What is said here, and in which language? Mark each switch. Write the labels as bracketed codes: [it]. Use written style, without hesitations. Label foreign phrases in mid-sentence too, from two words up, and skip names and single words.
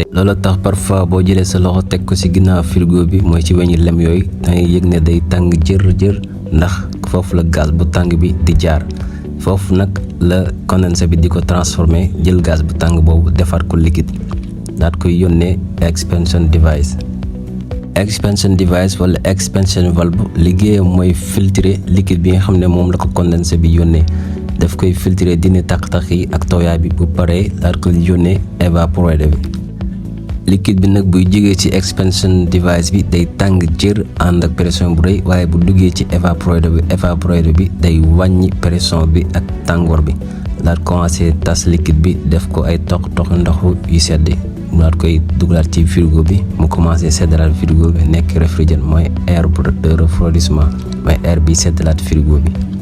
[wo] loolu tax parfois boo jëlee sa loxo teg ko ci ginnaaw frigo bi mooy ci weñi lem yooyu dangay yëg ne day tàng jër ndax foofu la gaz bu tàng bi di jaar foofu nag la condenser bi di ko transformer jël gaz bu tàng boobu defar ko liquide daat koy yónnee [en] expansion device. expansion device [wo] wala [en] expansion valve [wo] liggéeyam mooy filtrer liquide bi nga xam ne moom la ko condenser bi yónnee. daf koy filtrer dina taq-taq yi ak tooyaay bi bu paree daal ko yónnee évaporateur bi. liquide bi nag buy jógee ci [en] expansion device [wo] bi day tàng jër ànd ak pression bu rëy waaye bu duggee ci évaporateur bi day wàññi pression bi ak tàngoor bi daal commencé tas liquide bi def ko ay toq ndoxu yu sedd mu daal koy dugalaat ci frigo bi mu commencé seddalaat frigo bi nekk réfrigérant mooy [fr] air de refroidissement [wo] mooy air bi seddalaat frigo bi.